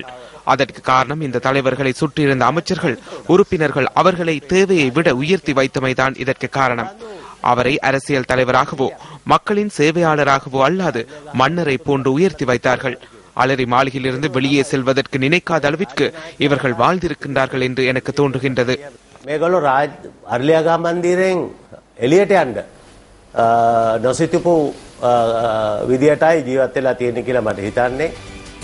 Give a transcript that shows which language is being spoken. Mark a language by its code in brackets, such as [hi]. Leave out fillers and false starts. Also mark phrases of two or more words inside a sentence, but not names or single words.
[ta] அதற்கு காரணம் இந்த தலைவர்களை சுற்றியிருந்த அமைச்சர்கள், உறுப்பினர்கள் அவர்களை தேவையை விட உயர்த்தி வைத்தமைதான் இதற்கு காரணம். அவரை அரசியல் தலைவராகவோ மக்களின் சேவையாளராகவோ அல்லாது மன்னரை போன்று உயர்த்தி வைத்தார்கள். அலரி மாளிகையிலிருந்து வெளியே செல்வதற்கு நினைக்காத அளவிற்கு இவர்கள் வாழ்ந்திருக்கின்றார்கள் என்று எனக்கு தோன்றுகின்றது. [si] නොසිතපු විදියටයි ජීවත් වෙලා තියෙන්නේ කියලා මට හිතන්නේ.